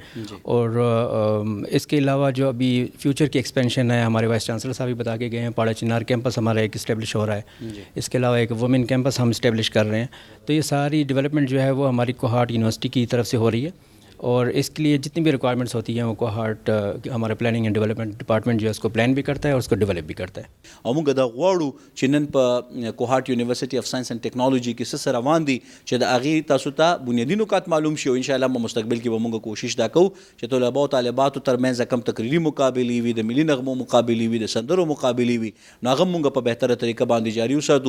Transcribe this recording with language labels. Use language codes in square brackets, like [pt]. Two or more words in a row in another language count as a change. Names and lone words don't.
[ur] اور اس کے علاوہ جو ابھی فیوچر کی ایکسپینشن ہے، ہمارے [en] vice chancellor [ur] صاحب بھی بتا کے گئے ہیں، پاڑا چنار کیمپس ہمارا ایک اسٹیبلش ہو رہا ہے. اس کے علاوہ ایک [en] women campus [ur] ہم اسٹیبلش کر رہے ہیں. تو یہ ساری ڈیولپمنٹ جو ہے وہ ہماری کوہاٹ یونیورسٹی کی طرف سے ہو رہی ہے. اور اس کے لیے جتنی بھی ریکوائرمنٹس ہوتی ہیں وہ کوہاٹ ہمارا [en] planning and development department [ur] جو ہے اس کو پلان بھی کرتا ہے اور اس کو ڈیولپ بھی کرتا ہے. [ps] او موږ دا غواړو چې نن په کوهارت یونیورسيټي اف ساينس اینڈ ټیکنالوژي کې څه روان دي چې د هغې تاسو ته بنیادي نکات معلوم شي، او انشاءالله په مستقبل کې به موږ کوشش دا کوو چې طلبه او طالباتو ترمنځ کم تقریري مقابلې وي، د ملي نغمو مقابلې وي، د سندرو مقابلې وي، نو هغه موږ په بهتره طریقه باندې جاري وساتو.